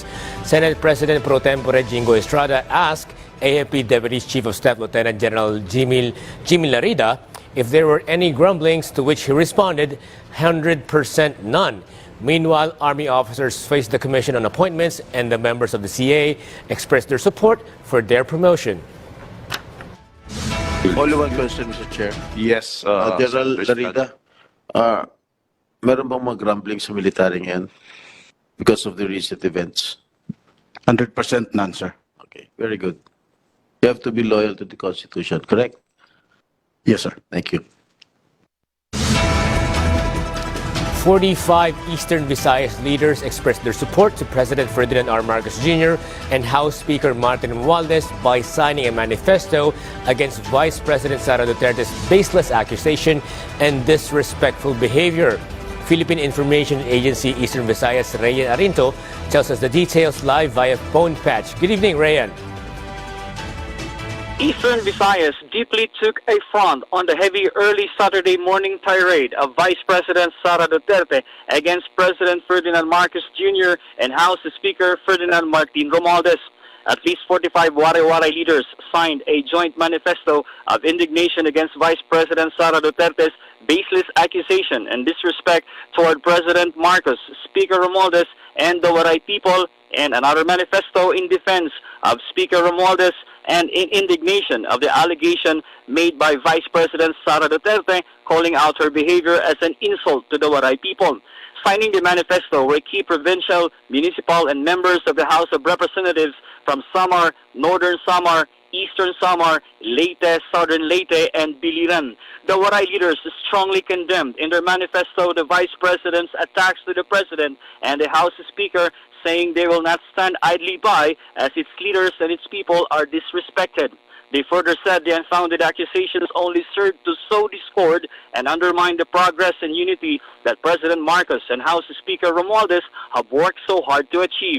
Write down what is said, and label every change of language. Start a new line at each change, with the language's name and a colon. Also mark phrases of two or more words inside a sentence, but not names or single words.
English: Senate President Pro Tempore Jingo Estrada asked AFP Deputy Chief of Staff Lieutenant General Jimmy Larida if there were any grumblings, to which he responded, 100% none. Meanwhile, Army officers faced the Commission on Appointments, and the members of the CA expressed their support for their promotion. Only one question, Mr. Chair. Yes, General President.
Filipino: Larida, meron bang mga grumbling sa military ngayon
English: because of the recent events? 100% none, sir. Okay, very good. You have to be loyal to the Constitution, correct? Yes, sir. Thank you. 45 Eastern Visayas leaders expressed their support to President Ferdinand R. Marcos Jr. and House Speaker Martin Romualdez by signing a manifesto against Vice President Sara Duterte's baseless accusation and disrespectful behavior. Philippine Information Agency Eastern Visayas Rayan Arinto tells us the details live via phone patch. Good evening, Rayan. Eastern Visayas deeply took a front on the heavy early Saturday morning tirade of Vice President Sara Duterte against President Ferdinand Marcos Jr. and House Speaker Ferdinand Martin Romualdez. At least 45 Waray-Waray leaders signed a joint manifesto of indignation against Vice President Sara Duterte's baseless accusation and disrespect toward President Marcos, Speaker Romualdez, and the Waray people, and another manifesto in defense of Speaker Romualdez and in indignation of the allegation made by Vice President Sara Duterte, calling out her behavior as an insult to the Waray people. Signing the manifesto were key provincial, municipal, and members of the House of Representatives from Samar, Northern Samar, Eastern Samar, Leyte, Southern Leyte, and Biliran. The Waray leaders strongly condemned in their manifesto the Vice President's attacks to the President and the House Speaker, saying they will not stand idly by as its leaders and its people are disrespected. They further said the unfounded accusations only serve to sow discord and undermine the progress and unity that President Marcos and House Speaker Romualdez have worked so hard to achieve.